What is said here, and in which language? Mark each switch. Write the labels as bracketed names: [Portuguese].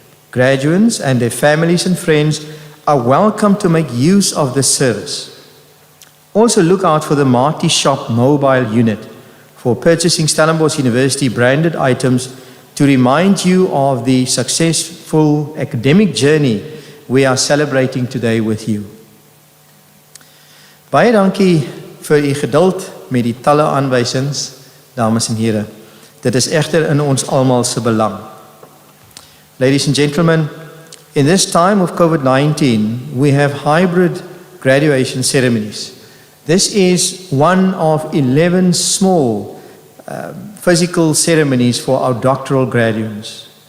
[English] Graduates and their families and friends are welcome to make use of this service. Also look out for the Marty Shop mobile unit for purchasing Stellenbosch University branded items to remind you of the successful academic journey we are celebrating today with you. [Afrikaans] Baie dankie vir u geduld met die talle aanwysings, dames en heren. Dit is egter in ons almal se belang. [English] Ladies and gentlemen, in this time of COVID-19, we have hybrid graduation ceremonies. This is one of 11 small physical ceremonies for our doctoral graduates.